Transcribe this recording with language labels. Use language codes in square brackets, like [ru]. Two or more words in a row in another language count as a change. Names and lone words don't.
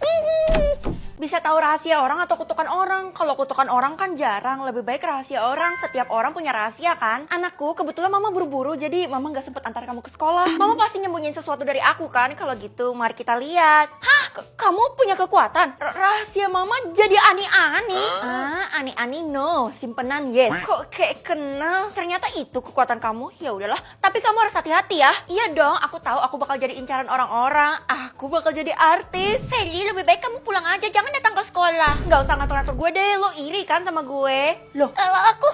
[id] Bisa tahu rahasia orang atau kutukan orang. Kalau kutukan orang kan jarang, lebih baik rahasia orang. Setiap orang punya rahasia kan. Anakku, kebetulan mama buru-buru jadi mama gak sempet antar kamu ke sekolah. Mama pasti nyembunyiin sesuatu dari aku kan. Kalau gitu mari kita lihat. Hah? Kamu punya kekuatan? Rahasia mama jadi ani-ani? Ani-ani no, simpenan yes. Kok kayak kenal? Ternyata itu kekuatan kamu. Ya udahlah, tapi kamu harus hati-hati ya. Iya dong, aku tahu aku bakal jadi incaran orang-orang. Aku bakal jadi artis. Feli, lebih baik kamu pulang aja, jangan datang ke sekolah. Gak usah ngatur-ngatur gue deh, lo iri kan sama gue? Loh, Kalau aku,